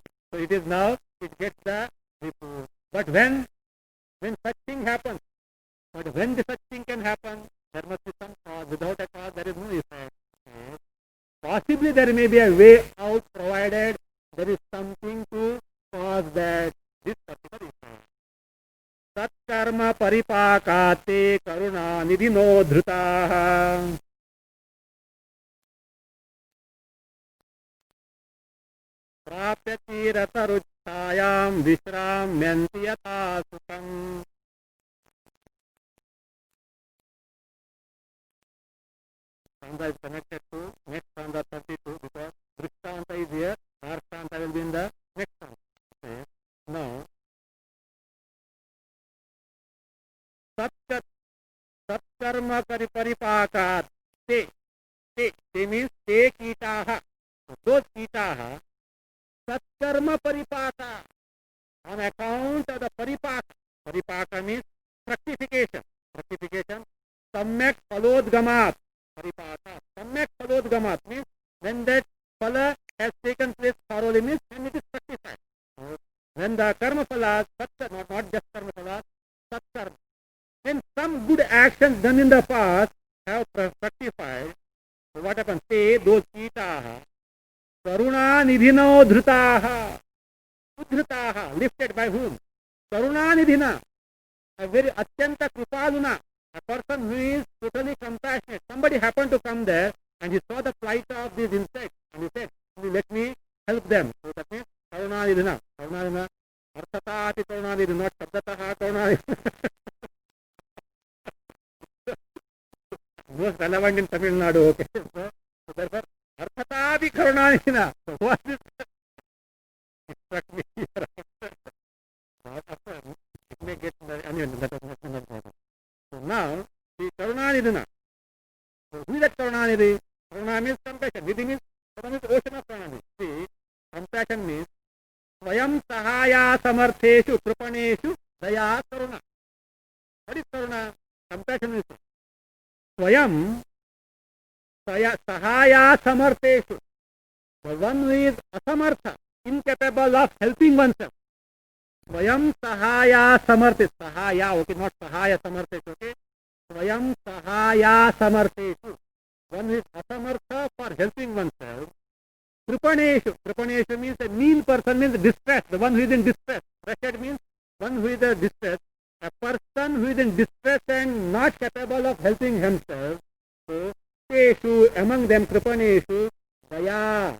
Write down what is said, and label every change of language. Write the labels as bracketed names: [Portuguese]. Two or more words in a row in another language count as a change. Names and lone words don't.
[English] So it is now, it gets the repose. But when such thing happens, but when the such thing can happen, there must be some cause. Without a cause, there is no effect. Possibly there may be a way out, provided there is something to cause that this particular effect. [Sanskrit] Satkarma paripakate karuna nidhino dhrutaha. Prapyati rataruchayam vishramyanti yata sukham. [English] Stanza is connected to next stanza 32 because Drishtanta is here, Arshanta will be in the next stanza. Okay. Now, [Sanskrit] Satkarma paripakat. [English] Te means [Sanskrit] te kitaha. Those kitaha. Satkarma paripaka. [English] On account of the paripaka. Paripaka means fructification. [Sanskrit] Samyak palodgamat. Paripaka. Samyak palodgamat [English] means when that phala has taken place thoroughly, means when it is fructified. When the [Sanskrit] karma phala, [English] not just [Sanskrit] karma phala, [English] satkarma. When some good actions done in the past have fructified, so what happens? [Sanskrit] Say those kitaha, karuna nidhino dhrutaha. Udhrutaha, [English] lifted by whom? [Sanskrit] Karuna nidhina, [English] a very [Sanskrit] atyanta kripaluna, [English] a person who is totally compassionate. Somebody happened to come there and he saw the plight of these insects and he said, let me help them. So that means [Sanskrit] karuna nidhina. Karuna nidhina, arthataati karuna nidhina, not shabdataha karuna nidhina. [English] Most relevant in Tamil Nadu, okay. So therefore, [Sanskrit] arthataati karuna nidhina. [English] So what is it? It struck me here. It may get anyway, that is not important. So now, the [Sanskrit] karuna nidhina. [English] So who is that [Sanskrit] karuna nidhi? [English] Karuna means compassion. Nidhi means ocean of karuna. See, compassion means [Sanskrit] swayam sahaya samartheshu kripaneshu daya karuna. [English] What is karuna? Compassion means [Sanskrit] swayam sahaya samartheshu. [English] The one who is asamartha, incapable of helping oneself. [Sanskrit] Swayam sahaya samartheshu. Sahaya, okay, not sahaya samartheshu, okay. Swayam sahaya samartheshu. [English] One who is asamartha for helping oneself. [Sanskrit] Kripaneshu. [English] Kripaneshu means a mean person, means distress. The one who is in distress. Wretched means one who is in distress. A person who is in distress and not capable of helping himself. So, teshu, among them, kripaneshu, daya.